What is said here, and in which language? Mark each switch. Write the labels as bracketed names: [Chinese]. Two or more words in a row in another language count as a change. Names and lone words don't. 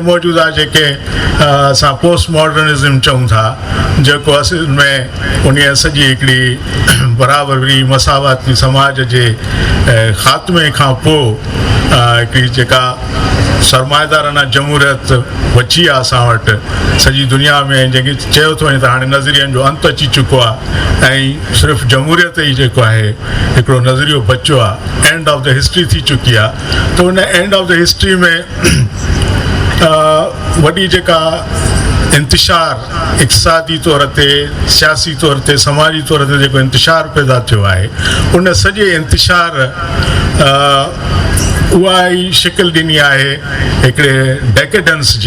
[Sindhi] मौजूदा जेके असां [English] post modernism [Sindhi] चऊं था, जेको असुल में उन सॼी हिकिड़ी बराबरी मसावाती समाज जे ख़ात्मे खां पोइ हिकिड़ी जेका सरमाएदाराना जमूरियत बची आहे असां वटि सॼी दुनिया में, जंहिंखे चयो थो वञे त हाणे नज़रियनि जो अंत अची चुको आहे ऐं सिर्फ़ु जमूरियत ई जेको आहे हिकिड़ो नज़रियो बचियो आहे, [English] end of the history [Sindhi] थी चुकी आहे। त उन [English] end of the history [Sindhi] में वॾी जेका इंतिशार इक़्तिसादी तौर ते, सियासी तौर ते, समाजी तौर ते जेको इंतिशार पैदा थियो आहे, उन सॼे इंतिशार उहा ई शिकिल ॾिनी आहे हिकिड़े डेकेडेंस जी।